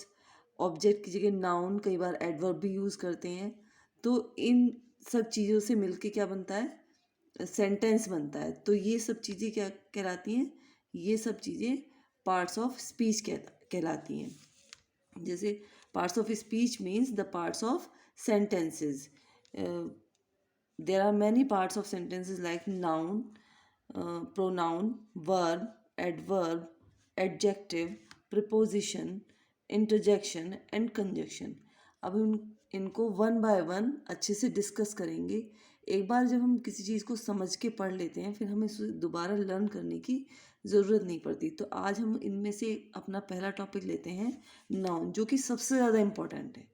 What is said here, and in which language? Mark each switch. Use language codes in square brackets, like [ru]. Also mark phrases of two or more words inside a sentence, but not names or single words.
[hi] ऑब्जेक्ट की जगह नाउन, कई बार एडवर्ब भी यूज़ करते हैं। तो इन सब चीज़ों से मिलके क्या बनता है, सेंटेंस बनता है। तो ये सब चीज़ें क्या कहलाती हैं, ये सब चीज़ें [en] parts of speech [hi] कहलाती हैं। [en] जैसे parts of speech means the parts of sentences. There are many parts of sentences like noun, pronoun, verb, adverb, adjective, preposition, interjection and conjunction. [hi] अब हम इनको [en] one by one [hi] अच्छे से डिस्कस करेंगे। एक बार जब हम किसी चीज़ को समझ के पढ़ लेते हैं, फिर हमें इसे दोबारा लर्न करने की ज़रूरत नहीं पड़ती। तो आज हम इनमें से अपना पहला टॉपिक लेते हैं, नाउन, जो कि सबसे ज़्यादा इम्पोर्टेंट है।